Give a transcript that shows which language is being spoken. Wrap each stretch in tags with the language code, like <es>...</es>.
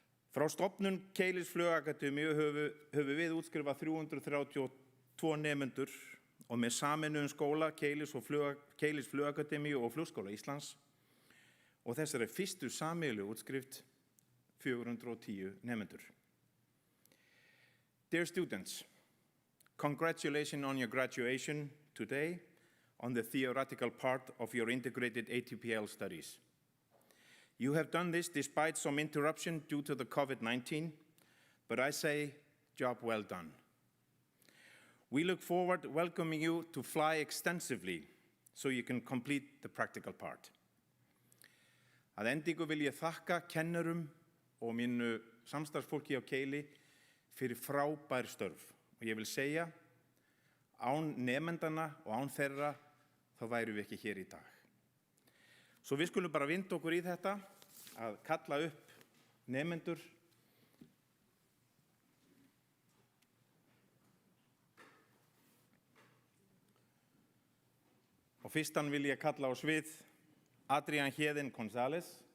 <is>Frá stofnun Keilis flugakademíu höfum við útskrifað 332 nemendur og með sameinuðum skóla Keilis flugakademíu og Flugskóla Íslands og þessari fyrstu sameiginlegu útskrift 410 nemendur.</is> <en>Dear students, congratulations on your graduation today on the theoretical part of your integrated ATPL studies. You have done this despite some interruption due to the COVID-19, but I say, job well done. We look forward to welcoming you to fly extensively so you can complete the practical part.</en> <is>Að endingu vil ég þakka kennurum og mínu samstarfsfólki á Keili fyrir frábær störf og ég vil segja, án nemendana og án þeirra þá værum við ekki hér í dag. Svo við skulum bara vinda okkur í þetta að kalla upp nemendur og fyrstan vil ég kalla á svið Adrián Héðinn González.</is>